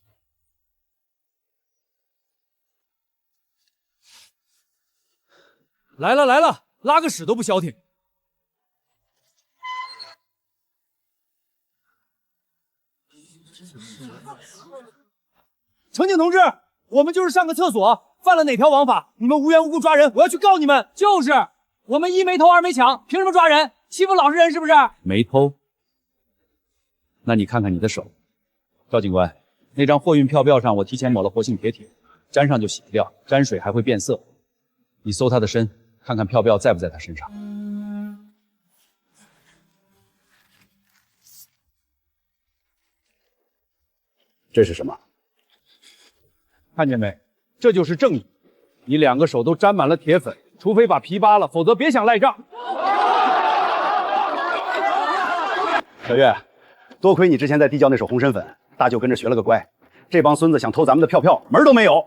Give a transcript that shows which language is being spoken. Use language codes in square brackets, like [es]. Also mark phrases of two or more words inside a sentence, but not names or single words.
[zh] 來了來了，拉個屎都不消停。乘警同志，我們就是上個廁所，犯了哪條王法？你們無緣無故抓人，我要去告你們！就是，我們一沒偷，二沒搶，憑什麼抓人？欺負老實人是不是？沒偷？那你看看你的手，趙警官，那張貨運票標上我提前抹了活性鐵鐵，沾上就洗不掉，沾水還會變色。你搜他的身，看看票標在不在他身上。这是什麼？看見沒？這就是正義。你兩個手都沾滿了鐵粉，除非把皮扒了，否則別想賴賬。小月，多虧你之前在地窖那手紅參粉，大舅跟着學了個乖。這幫孫子想偷咱們的票，門都沒有。